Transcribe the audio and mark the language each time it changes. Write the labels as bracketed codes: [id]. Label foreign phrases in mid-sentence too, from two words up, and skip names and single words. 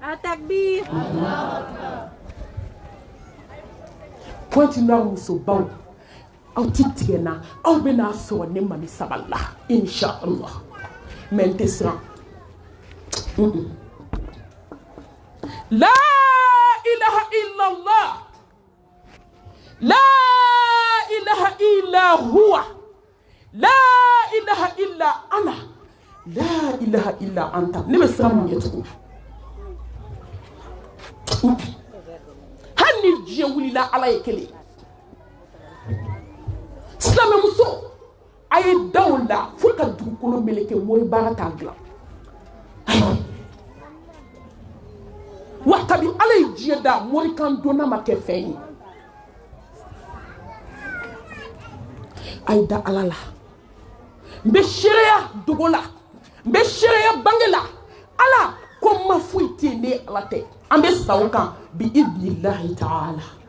[bm] Pointe Noire musobaw aw ti tigɛ n na aw bɛna sɔrɔ ne Mami sabalila inshallah mais n tɛ siran [ar] لا إله إلا الله لا إله إلا هو لا إله إلا أنا لا إله إلا أنت [bm] ne bɛ siran mun ye tugun hali ni diɲɛ wulila ala ye kelen silamɛmuso a ye da o la fo ka dugukolo meleke mori baara t'a dilan wa kabi ala ye diɲɛ da mori kan donna ma kɛ fɛn ye a ye da ala la n bɛ seereya dogo la n bɛ seereya bange la ala ko ma foyi tɛ yen ne ala tɛ an bɛ sa o kan bi [ar] بإذن الله تعالى